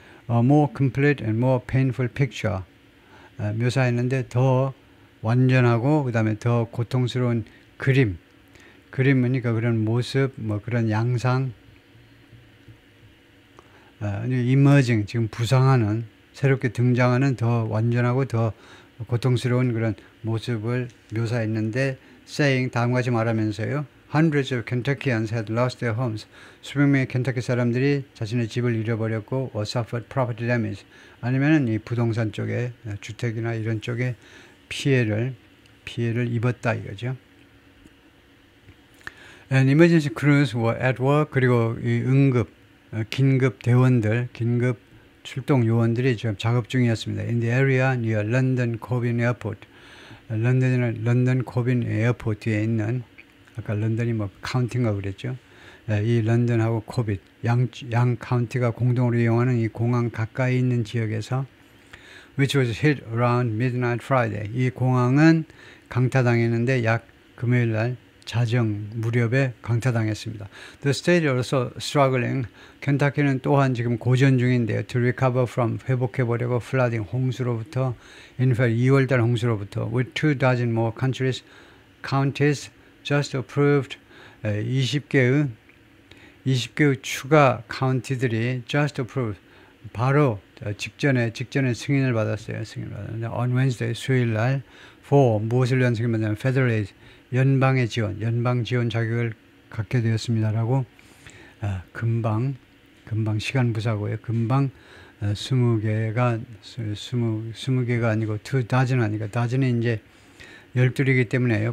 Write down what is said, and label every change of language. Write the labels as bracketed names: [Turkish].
[English] A more complete and more painful picture [Korean] 묘사했는데 더 완전하고 그다음에 더 고통스러운 그림이니까 그런 모습 뭐 그런 양상 [English] emerging [Korean] 지금 부상하는 새롭게 등장하는 더 완전하고 더 고통스러운 그런 모습을 묘사했는데 [English] saying [Korean] 다음과 같이 말하면서요. [English] Hundreds of Kentuckians had lost their homes. [Korean] 수백 명의 켄터키 사람들이 자신의 집을 잃어버렸고 [English] or suffered property damage. [Korean] 아니면은 이 부동산 쪽에 주택이나 이런 쪽에 피해를 입었다 이거죠. [English] And emergency crews were at work. [Korean] 그리고 이 긴급 대원들, 긴급 출동 요원들이 지금 작업 중이었습니다. [English] In the area near London Cobin Airport. [Korean] 런던 코빈 에어포트에 있는 아까 런던이 뭐 카운티인가 그랬죠. 이 런던하고 코빈 양 카운티가 공동으로 이용하는 이 공항 가까이 있는 지역에서 [English] which was hit around midnight Friday. [Korean] 이 공항은 강타당했는데 약 금요일 날 자정 무렵에 강타당했습니다. [English] The state also struggling. [Korean] 켄터키는 또한 지금 고전 중인데요. [English] To recover from [Korean] 회복해보려고 [English] flooding [Korean] 홍수로부터 [English] in fact [Korean] 2월달 홍수로부터 [English] with 24 more counties just approved [Korean] 20개의 추가 카운티들이 [English] just approved [Korean] 바로 직전에 승인을 받았어요. [English] On Wednesday [Korean] 수요일 날 for 무엇을 위한 승인 받냐면 [English] federal aid [Korean] 연방 지원 자격을 갖게 되었습니다라고 금방 시간 부사고요. 금방 20개가 아니고 2dozen 하니까 dozen이 이제 12개이기 때문에요.